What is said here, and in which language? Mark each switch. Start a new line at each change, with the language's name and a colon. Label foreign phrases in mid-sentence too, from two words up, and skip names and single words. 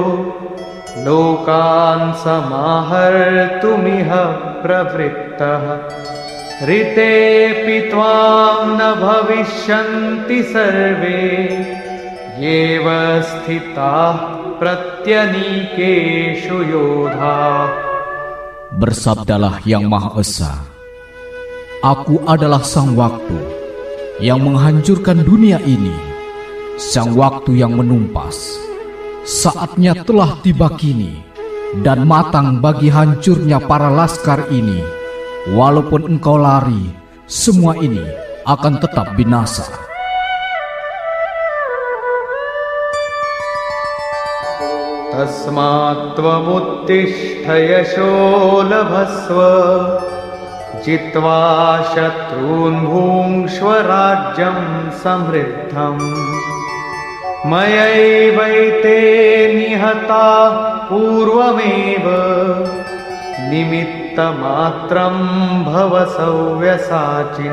Sanskrit: लोकान् समाहर्तुमिह प्रवृत्तः ऋतेऽपि त्वां न भविष्यन्ति सर्वे येव स्थिताः प्रत्यनीकेषु योधाः.
Indonesian: Bersabdalah Yang Maha Esa, Aku adalah Sang Waktu yang menghancurkan dunia ini, Sang Waktu yang menumpas. Saatnya telah tiba kini, dan matang bagi hancurnya para laskar ini. Walaupun engkau lari, semua ini akan tetap binasa.
Sanskrit: तस्मात् त्वमुत्तिष्ठ यशो लभस्व जित्वा शत्रून् भुङ्क्ष्व राज्यं समृद्धम् मयैवैते निहताः पूर्वमेव निमित्त मात्रं भव सव्यसाचिन्.